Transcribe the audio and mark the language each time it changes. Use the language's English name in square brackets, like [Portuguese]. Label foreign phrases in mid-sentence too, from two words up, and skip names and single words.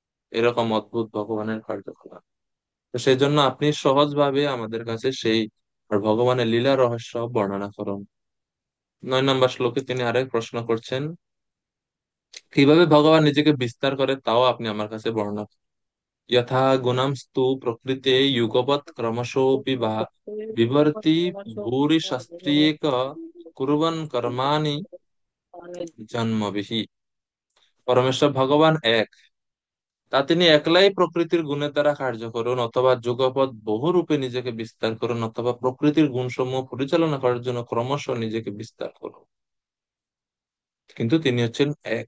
[Bangla] এরকম অদ্ভুত ভগবানের কার্যকলাপ। তো সেই জন্য আপনি সহজভাবে আমাদের কাছে সেই আর ভগবানের লীলা রহস্য বর্ণনা করুন। 9 নম্বর শ্লোকে তিনি আরেক প্রশ্ন করছেন, কিভাবে ভগবান নিজেকে বিস্তার করে তাও আপনি আমার কাছে বর্ণনা করুন। [Sanskrit] यथा गुणं स्तु प्रकृते युगपत् क्रमशोऽपि वा विवर्ति भूरि शास्त्रीयक कुर्वन् कर्माणि জন্মবিহি। [Bangla] পরমেশ্বর ভগবান এক, তা তিনি একলাই প্রকৃতির গুণের দ্বারা কার্য করুন অথবা যুগপৎ বহুরূপে নিজেকে বিস্তার করুন অথবা প্রকৃতির গুণসমূহ পরিচালনা করার জন্য ক্রমশ নিজেকে বিস্তার করুন, কিন্তু তিনি হচ্ছেন এক।